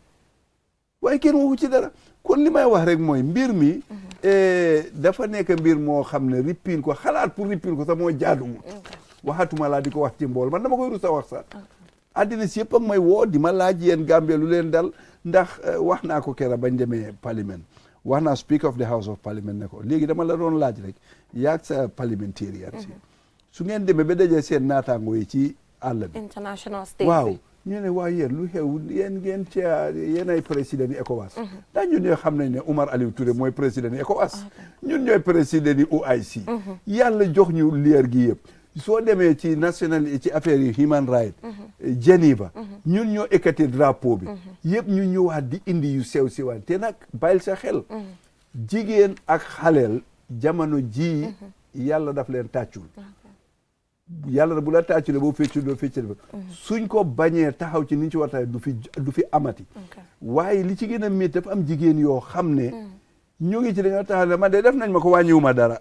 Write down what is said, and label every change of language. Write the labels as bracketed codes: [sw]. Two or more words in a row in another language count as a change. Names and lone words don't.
[wo] waaye kenn waxu ci dara kon li may wax rek mooy mbir mi dafa nekk mbir moo xam ne rippil ko xalaat pour rippil ko sax moo jaaduwul waxatuma laa di ko wax ci mbool man dama koy rus a wax sax àddina si yëpp ak may woo di ma laaj yéen Gambie lu leen dal ndax wax naa ko kera bañ demee parlement wax naa [en] speaker of the house of parliament [wo] ne ko léegi dama la doon laaj rek yaag sa parliamentarian si su ngeen demee ba dajee seen naataango yi ci àll bi [en] international state [wo] waaw ñu ne waaw yéen lu xew yéen ngeen ci yéen ay président yi ECOWAS ndax ñun ñoo xam nañ ne Oumar Aliou Touré mooy président yi ECOWAS ñun ñooy président yi OIC yàlla jox ñu leer gi yëpp soo demee ci national ci affaire yi [en] human right [wo] Geneva ñun ñoo ekkati drapeau bi yëpp ñu ñëwaat di indi yu sew siwaan te nag bàyyil sa xel jigéen ak xaleel jamono ji yàlla daf leen tàccul yàlla bu la tàcculee boo feccu doo fecc suñ ko bañee taxaw ci niñ ci war du fi amati waaye li ci gën a métti dafa am jigéen yoo xam ne ñu ngi ci dañoo taxaw ne man de def nañ ma ko wàññiwuma dara